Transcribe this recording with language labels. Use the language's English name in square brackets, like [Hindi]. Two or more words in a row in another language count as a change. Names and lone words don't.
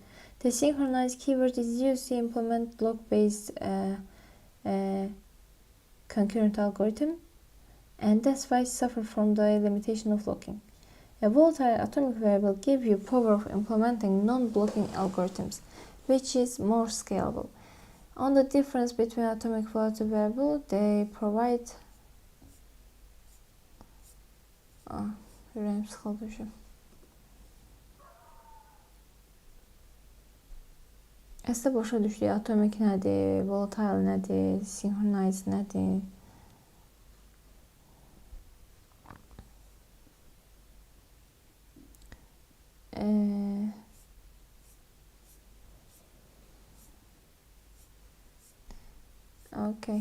[English] The synchronized keyword is used to implement block-based concurrent algorithm, and that's why it suffers from the limitation of locking. A volatile atomic variable gives you power of implementing non-blocking algorithms, which is more scalable. On the difference between atomic and volatile variable, they provide [Azerbaijani] Əslində başa düşdük, atomic nədir, volatile nədir, synchronized nədir? [English] Okay.